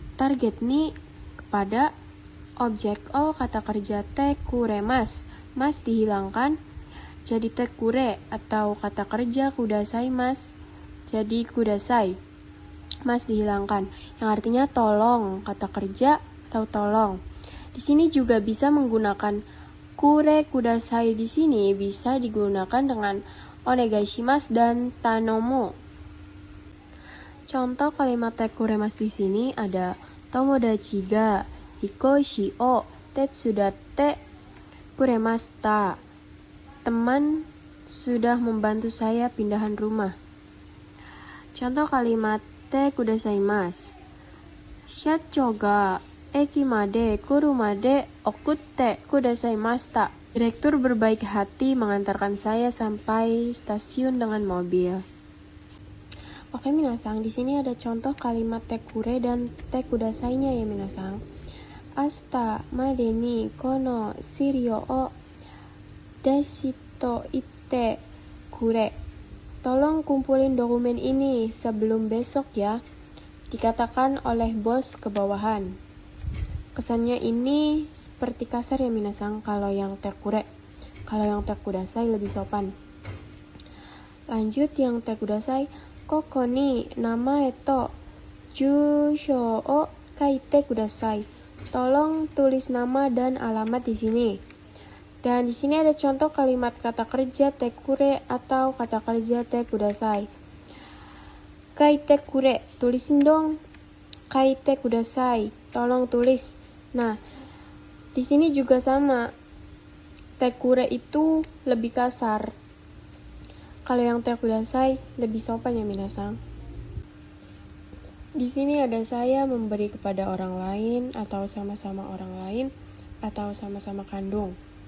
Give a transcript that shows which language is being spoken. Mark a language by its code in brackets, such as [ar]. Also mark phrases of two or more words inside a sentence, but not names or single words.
[id] Target ni kepada Objek o kata kerja [ja] てくれます, [id] mas dihilangkan jadi [ja] てくれ, [id] atau kata kerja kudasaimasu jadi kudasai, mas dihilangkan, yang artinya tolong, kata kerja atau tolong. Di sini juga bisa menggunakan [ja] くれください. [id] Di sini bisa digunakan dengan onegaishimasu dan tanomu. Contoh kalimat [ja] てくれます [id] di sini ada [ja] 友達が引っ越しを手伝ってくれました. [id] Teman sudah membantu saya pindahan rumah. Contoh kalimat [ja] てくださいます. 社長が駅まで来るまで送ってくださいました. [id] Direktur berbaik hati mengantarkan saya sampai stasiun dengan mobil. Oke minasang, di sini ada contoh kalimat [ja] てくれ [id] dan te kudasainya ya minasang. [ja] 明日までにこの資料を出しとけって言ってくれ. [id] Tolong kumpulin dokumen ini sebelum besok ya. Dikatakan oleh bos ke bawahan. Kesannya ini seperti kasar ya minasang kalau yang [ja] てくれ. [id] Kalau yang [ja] てください [id] lebih sopan. Lanjut yang [ja] てください. ここに名前と住所を書いてください. [id] Tolong tulis nama dan alamat di sini. Dan di sini ada contoh kalimat kata kerja [ja] てくれ [id] atau kata kerja [ja] てください. 書いてくれ, [id] tulisin dong. [ja] 書いてください, [id] tolong tulis. Nah, di sini juga sama. [ja] てくれ [id] itu lebih kasar. Kalau yang [ja] てください [id] lebih sopan ya minasang. Di sini ada saya memberi kepada orang lain atau sama-sama orang lain atau sama-sama kandung.